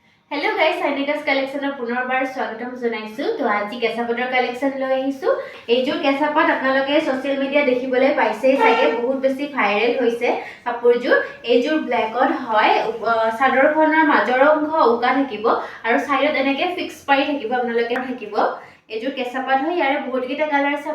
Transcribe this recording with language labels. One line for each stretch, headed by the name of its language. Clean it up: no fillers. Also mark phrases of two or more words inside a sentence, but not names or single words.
English: Hello guys
Assamese: সাইনিকাছ কালেকশ্যনৰ পুনৰবাৰ স্বাগতম জনাইছো তো আজি কেঁচাপাতৰ কালেকশন লৈ আহিছো এইযোৰ কেঁচাপাত আপোনালোকে
English: social media
Assamese: দেখিবলৈ পাইছে সাগে বহুত বেছি ভাইৰেল হৈছে কাপোৰযোৰ এইযোৰ ব্ল্যাকত হয় সাদৰখনৰ মাজৰ অংশ উকা থাকিব আৰু সাইডত এনেকে ফিক্স পাই থাকিব আপোনালোকে থাকিব এইযোৰ কেঁচাপাত হয় ইয়াৰে বহুত কিটা কালাৰ আছে